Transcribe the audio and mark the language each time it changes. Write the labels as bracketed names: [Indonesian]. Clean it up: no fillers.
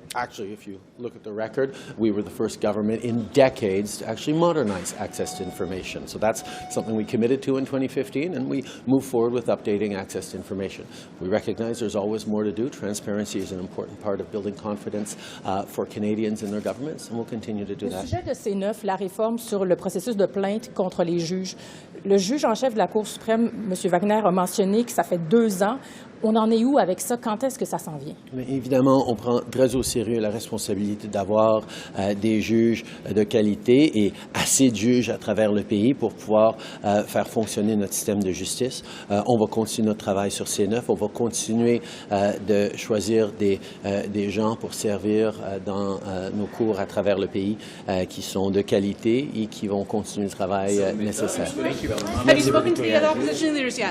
[English] Actually, if you look at the record, we were the first government in decades to actually modernize access to information. So that's something we committed to in 2015, and we move forward with updating access to information. We recognize there's always more to do. Transparency is an important part of building confidence for Canadians in their governments, and we'll continue to do that. [French] Au sujet de C9, la réforme sur le processus de plainte contre les juges. Le juge en chef de la Cour suprême, M. Wagner, a mentionné que ça fait 2 ans. On en est où avec ça? Quand est-ce que ça s'en vient? Mais évidemment, on prend très au sérieux la responsabilité d'avoir des juges de qualité et assez de juges à travers le pays pour pouvoir faire fonctionner notre système de justice. On va continuer notre travail sur C9. On va continuer de choisir des gens pour servir dans nos cours à travers le pays qui sont de qualité et qui vont continuer le travail nécessaire. [English] Have you spoken to the other opposition leaders yet?